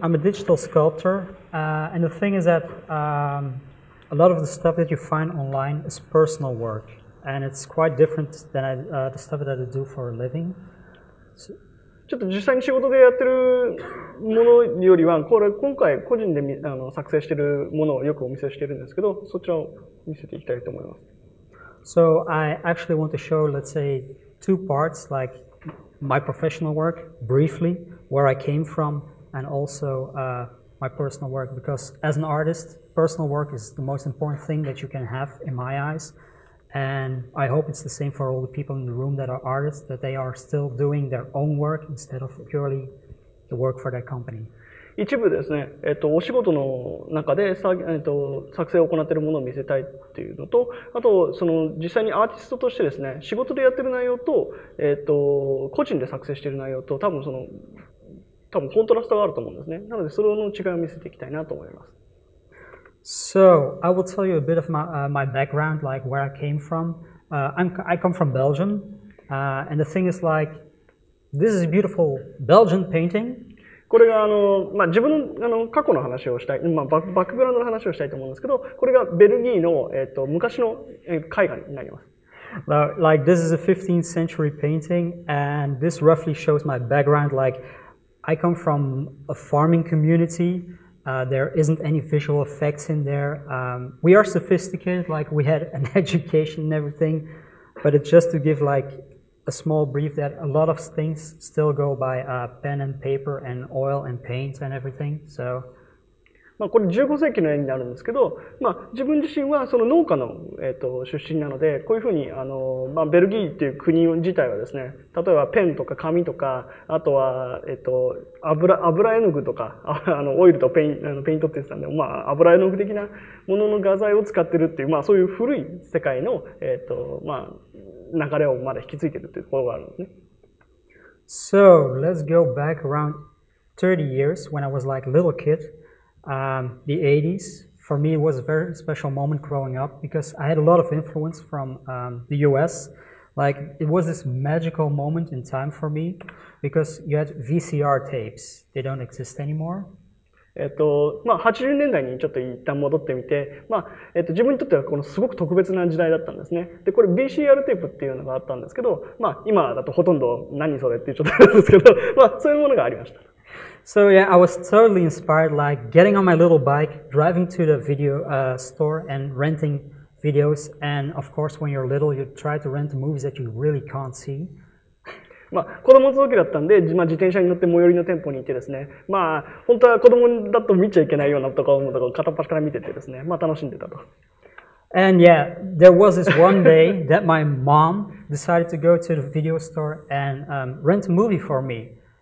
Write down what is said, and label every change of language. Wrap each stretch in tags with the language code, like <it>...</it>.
<en>I'm a digital sculptor, and the thing is that a lot of the stuff that you find online is personal work, and it's quite different than the stuff that I do for a living.</en> <ja>ちょっと実際に仕事でやってるものよりは、今回個人で作成しているものをよくお見せしているんですけど、そちらを見せていきたいと思います。</ja> <en>So I actually want to show, let's say, two parts, like my professional work briefly, where I came from, and also my personal work, because as an artist, personal work is the most important thing that you can have in my eyes, and I hope it's the same for all the people in the room that are artists, that they are still doing their own work instead of purely the work for their company.</en> <ja>一部ですね、お仕事の中で作成を行っているものを見せたいっていうのと、あと、実際にアーティストとしてですね、仕事でやってる内容と、個人で作成している内容と、多分コントラストがあると思うんですね。なので、それの違いを見せていきたいなと思います。</ja> <en>So, I will tell you a bit of my background, like where I came from. I come from Belgium, and the thing is like, this is a beautiful Belgian painting.</en> <ja>これが自分の過去の話をしたい、バックグラウンドの話をしたいと思うんですけど、これがベルギーの昔の絵画になります。</ja> <en>Like this is a 15th century painting, and this roughly shows my background. Like I come from a farming community. There isn't any visual effects in there. We are sophisticated, like we had an education and everything, but it's just to give like a small brief that a lot of things still go by pen and paper and oil and paint and everything. So,</en> <ja>これ15世紀の絵になるんですけど、自分自身はその農家の、出身なので、こういうふうにベルギーっていう国自体はですね、例えばペンとか紙とか、あとは、油絵の具とか、オイルとペイントって言ってたんで、油絵の具的なものの画材を使ってるっていう、そういう古い世界の、流れをまだ引き継いでるっていうところがあるんですね。</ja> <en>So, let's go back around 30 years when I was like a little kid. The 80s, for me, it was a very special moment growing up because I had a lot of influence from the US. Like, it was this magical moment in time for me because you had VCR tapes. They don't exist anymore.</en> <ja>80年代にちょっと一旦戻ってみて、自分にとってはこのすごく特別な時代だったんですね。で、これ VCR テープっていうのがあったんですけど、今だとほとんど何それって言っちゃったんですけど、そういうものがありました。</ja> <en>So yeah, I was totally inspired, like getting on my little bike, driving to the video store and renting videos. And of course, when you're little, you try to rent the movies that you really can't see.</en> <ja>子供の時だったんで、自転車に乗って最寄りの店舗に行ってですね、本当は子供だと見ちゃいけないようなところを片っ端から見ててですね、楽しんでたと。</ja> <en>And yeah, there was this one day that my mom decided to go to the video store and rent a movie for me.</en>